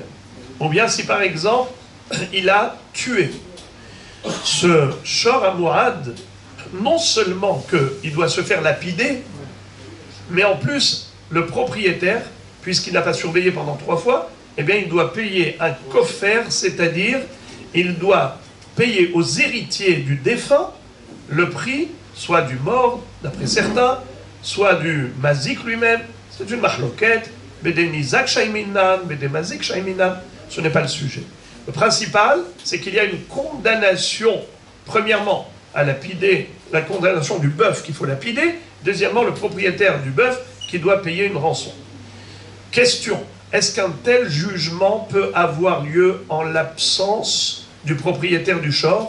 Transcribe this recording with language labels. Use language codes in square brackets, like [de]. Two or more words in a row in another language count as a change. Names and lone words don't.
[fr] Ou bien si par exemple, il a tué ce [he] שור המועד, [fr] non seulement qu'il doit se faire lapider, mais en plus, le propriétaire, puisqu'il n'a pas surveillé pendant 3 fois, eh bien, il doit payer un kofer, c'est-à-dire, il doit payer aux héritiers du défunt le prix, soit du mort, d'après certains, soit du mazik lui-même. C'est une [arc] mahloket, בדמי ניזק שמין, בדמי מזיק שמין. [fr] Ce n'est pas le sujet. Le principal, c'est qu'il y a une condamnation, premièrement, à lapider, la condamnation du bœuf qu'il faut lapider, deuxièmement, le propriétaire du bœuf qui doit payer une rançon. Question, est-ce qu'un tel jugement peut avoir lieu en l'absence du propriétaire du shor?